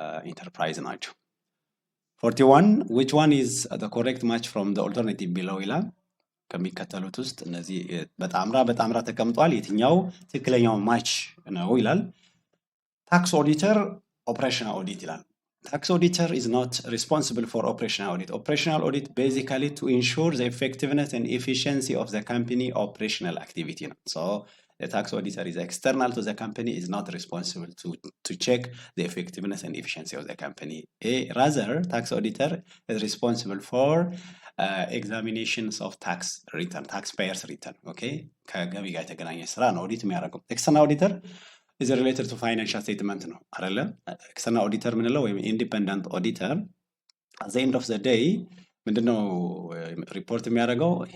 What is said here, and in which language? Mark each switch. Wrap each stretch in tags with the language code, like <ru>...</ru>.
<am>ኢንተርፕራይዝ ናቸው። 41</am> <en>which one is the correct match from the alternative below</en> <am>ይላል። ከሚከተሉት ውስጥ እነዚህ በጣምራ ተቀምጧል። የትኛው ትክክለኛው ማች ነው ይላል። ታክስ ኦዲተር ኦፕሬሽናል ኦዲት ይላል።</am> <en>Tax auditor is not responsible for operational audit. Operational audit basically to ensure the effectiveness and efficiency of the company operational activity. So the tax auditor is external to the company, is not responsible to check the effectiveness and efficiency of the company. Rather, tax auditor is responsible for examinations of tax return, taxpayers return. Okay?</en> <am>ከገቢ ጋር የተገናኘ ስራ ነው ኦዲት የሚያደርገው።</am> <en>External auditor is related to financial statement</en> <am>ነው አይደለ?</am> <en>external auditor</en> <am>ምንለው ወይም</am> <en>independent auditor at the end of the day</en> <am>ምንድነው ሪፖርት የሚያደርገው?</am>